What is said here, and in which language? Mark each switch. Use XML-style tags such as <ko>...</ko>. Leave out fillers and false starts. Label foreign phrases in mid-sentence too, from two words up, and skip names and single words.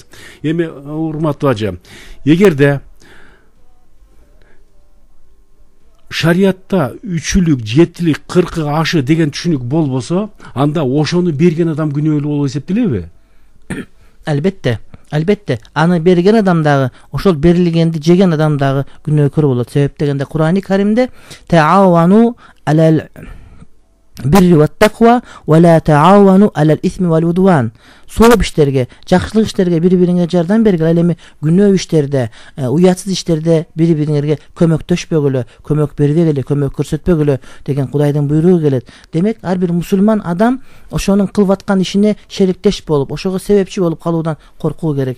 <ky>Эми урматтуу Ажы, эгерде шариятта үчүлүк, жетилик, 40 ашы деген түшүнүк болбосо, анда ошону берген адам күнөөлүү болуп эсептелеби? Албетте, аны берген адам дагы, ошол берилгенди жеген адам дагы күнөөкөр болот. Себеп дегенде Курани Каримде</ky> <ar>تعاونوا على البر والتقوى ولا تعاونوا على الإثم والعدوان.</ar> <ky>Сооп иштерге, жакшылык иштерге бири-бириңерге жардам бергиле. Ал эми күнөө иштерде, уятсыз иштерде бири-бириңерге көмөктөшпөгүлө, көмөк бербегиле, көмөк көрсөтпөгүлө деген Кудайдын буйругу келет. Демек, ар бир мусулман адам ошонун кылып аткан ишине шериктеш болуп, ошого себепчи болуп калуудан коркуу керек.</ky>